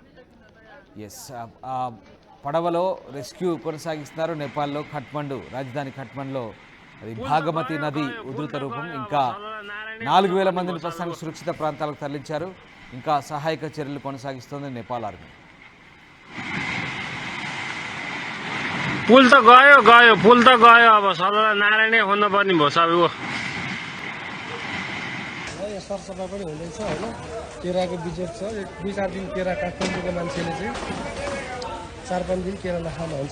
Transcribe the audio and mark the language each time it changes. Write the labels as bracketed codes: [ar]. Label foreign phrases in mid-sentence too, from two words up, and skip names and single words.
[te] పడవలో రెస్క్యూ కొనసాగిస్తున్నారు నేపాల్లో కాఠ్మండు రాజధాని కాఠ్మండులో. అది భాగమతి నది ఉధృత రూపం. ఇంకా 4,000 మందిని ప్రస్తుతానికి సురక్షిత ప్రాంతాలకు తరలించారు. ఇంకా సహాయక చర్యలు కొనసాగిస్తోంది నేపాల్ ఆర్మీ. [ne] पुल त गयो गयो पुल त गयो, अब सदा नारायणै खोज्नुपर्ने भयो सबैको। सरसफाइ पनि हुँदैछ होइन, केराको बिजनेस छ। 2-4 दिन केरा काठमाडौँको मान्छेले चाहिँ 4-5 दिन केरा नखानु हुन्छ।